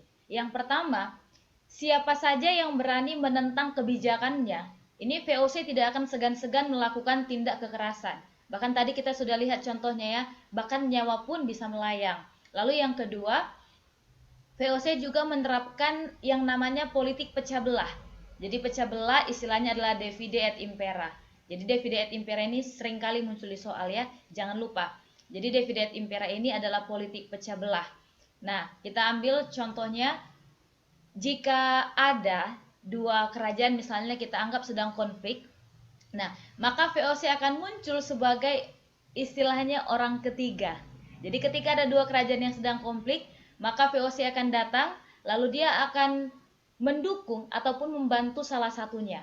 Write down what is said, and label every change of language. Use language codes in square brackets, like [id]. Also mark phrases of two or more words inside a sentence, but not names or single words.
[id] Yang pertama, siapa saja yang berani menentang kebijakannya, ini VOC tidak akan segan-segan melakukan tindak kekerasan. Bahkan tadi kita sudah lihat contohnya ya, bahkan nyawa pun bisa melayang. Lalu yang kedua, VOC juga menerapkan yang namanya politik pecah belah. Jadi pecah belah istilahnya adalah [la] divide et impera. [id] Jadi [la] divide et impera [id] ini seringkali muncul di soal ya, jangan lupa. Jadi [la] divide et impera [id] ini adalah politik pecah belah. Nah, kita ambil contohnya, jika ada 2 kerajaan misalnya kita anggap sedang konflik, nah maka VOC akan muncul sebagai istilahnya orang ketiga. Jadi ketika ada 2 kerajaan yang sedang konflik, maka VOC akan datang, lalu dia akan mendukung ataupun membantu salah satunya.